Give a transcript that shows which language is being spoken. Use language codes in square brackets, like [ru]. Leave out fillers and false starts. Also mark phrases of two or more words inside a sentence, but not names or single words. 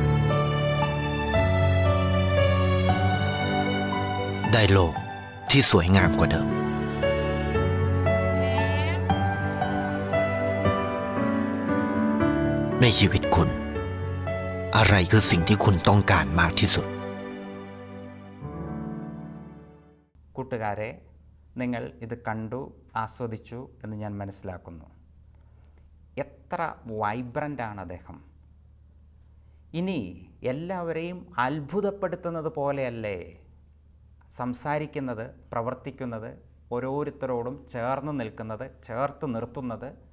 [th] ได้โลกที่สวยงามกว่าเดิมในชีวิตคุณอะไรคือสิ่งที่คุณต้องการมากที่สุด [ml] കൂട്ടുകാരെ, നിങ്ങൾ ഇത് കണ്ടു, ആസ്വദിച്ചു എന്ന് ഞാൻ മനസ്സിലാക്കുന്നു. എത്ര വൈബ്രൻ്റാണ് അദ്ദേഹം! ഇനി എല്ലാവരെയും അത്ഭുതപ്പെടുത്തുന്നത് പോലെയല്ലേ സംസാരിക്കുന്നത്, പ്രവർത്തിക്കുന്നത്, ഓരോരുത്തരോടും ചേർന്ന് നിൽക്കുന്നത്, ചേർത്ത് നിർത്തുന്നത്?